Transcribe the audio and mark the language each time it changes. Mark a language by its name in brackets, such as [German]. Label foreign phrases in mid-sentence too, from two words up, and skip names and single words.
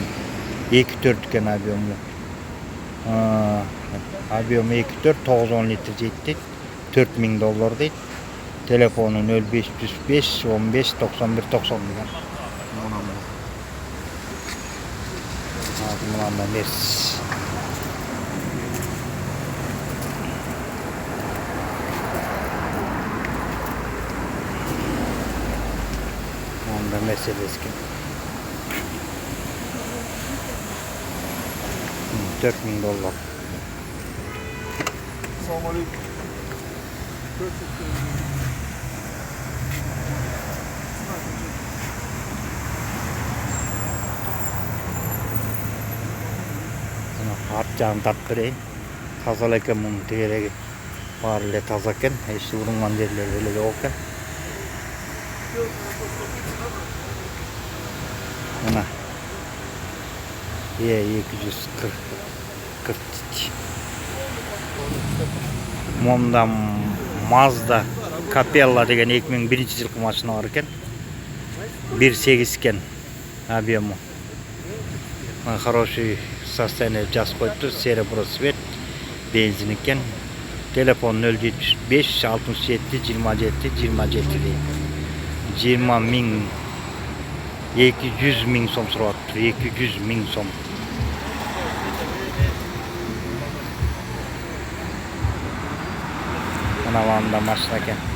[Kyrgyz] 2.4 экен объему. Объем 2.4 910 литр жетти. $4000 дейт. Телефону 0505 15 91 90 деген. Мына Mercedes. Онда Mercedes экен. $4000. Selamünaleyküm. Art жағын тартып берейин. Таза экен мунун тегереги. Баары эле таза экен. Эч урунган жерлери эле жок экен. Мына E240 Монда Mazda Capella деген 2001-жылкы машина бар экен. 1.8 экен объему. [Russian] Хороший состояние [Kyrgyz] жазып коюптур. [Russian] Серебро цвет, [Kyrgyz] бензин экен. Телефон 075 67 27 27 дейт. 20 миң сом сурап атыптыр. 200 миң сом. Мына ванда машина экен.